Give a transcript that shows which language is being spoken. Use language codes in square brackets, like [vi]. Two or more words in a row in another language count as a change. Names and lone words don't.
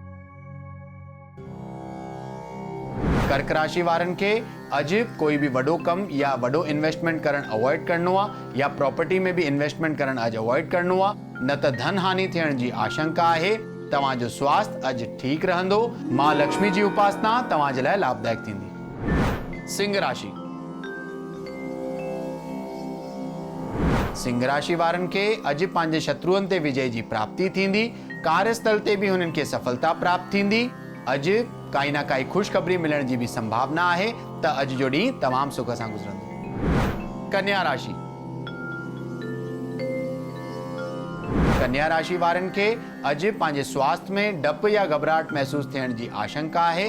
[sd] कर्क राशि वारनि खे अॼु कोई भी वॾो कम या वॾो इन्वेस्टमेंट करण अवॉइड करणो आहे, या प्रॉपर्टी में भी इन्वेस्टमेंट करण अॼु अवॉइड करणो आहे, न त धन हानि थियण जी आशंका आहे। तव्हांजो स्वास्थ्य अॼु ठीक रहंदो। मां लक्ष्मी जी उपासना तव्हां जे लाइ लाभदायक थींदी। सिंह राशि। सिंह राशि वारनि खे अॼु पंहिंजे शत्रुअनि ते विजय जी प्राप्ति थींदी। कार्यस्थल ते भी हुननि खे सफलता प्राप्त थींदी। अॼु काई ना काई खुशखबरी मिलण जी भी संभावना आहे त अॼु जो ॾींहुं तमामु सुख सां गुज़रंदो। कन्या राशि। कन्या राशि वारनि खे अॼु पंहिंजे स्वास्थ्य में डप या घबराहट महसूस थियण जी आशंका आहे।